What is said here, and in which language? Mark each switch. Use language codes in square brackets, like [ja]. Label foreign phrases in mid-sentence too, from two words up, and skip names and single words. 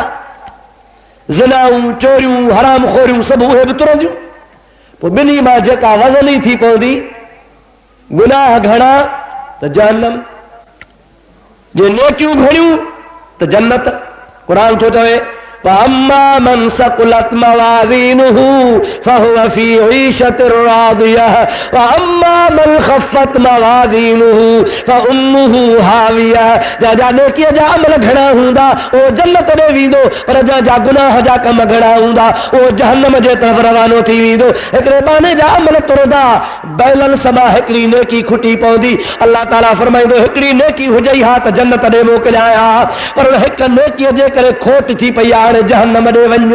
[sd] ज़िनाऊं, चोरियूं, हराम खोरियूं सभु उहे बि तुरंदियूं। पोइ ॿिन्ही मां जेका वज़नी थी पवंदी, गुनाह घणा त जहन्नम, जे नेकियूं घणियूं त जन्नत। क़ुरान थो चवे [ar] وأما من ثقلت موازينه فهو في عيشة راضية وأما من خفت موازينه فأمه هاوية. [sd] जा नेकीअ जा अमल घणा हूंदा उहो जन्नत ॾे वेंदो, पर जा गुनाह जा कम घणा हूंदा उहो जहन्नम जे तरफ़ रवानो थी वेंदो। हिकिड़े बाने जा अमल तुरंदा, बैलेंस मां हिकिड़ी नेकी खुटी पवंदी। अल्लाह ताला फरमाईंदो हिकिड़ी नेकी हुजई हा त जन्नत ॾे मोकिलिया, पर हिकु नेकीअ जे करे खोट थी पई आहे, हाणे जहन्नम ॾे वञ।